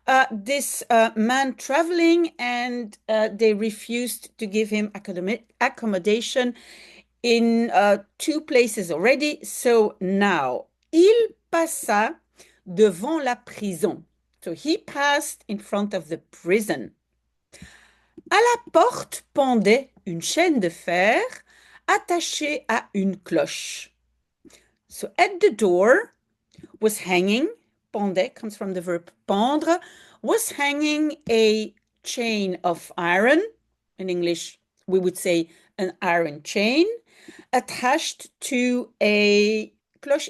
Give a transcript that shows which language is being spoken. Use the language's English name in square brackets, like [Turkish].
[English] This man traveling, and they refused to give him accommodation in two places already. So now, [French] il passa devant la prison. [English] So he passed in front of the prison. [French] À la porte pendait une chaîne de fer attachée à une cloche. [English] So at the door was hanging, pendait comes from the verb pendre, was hanging a chain of iron. In English, we would say an iron chain, attached to a cloche.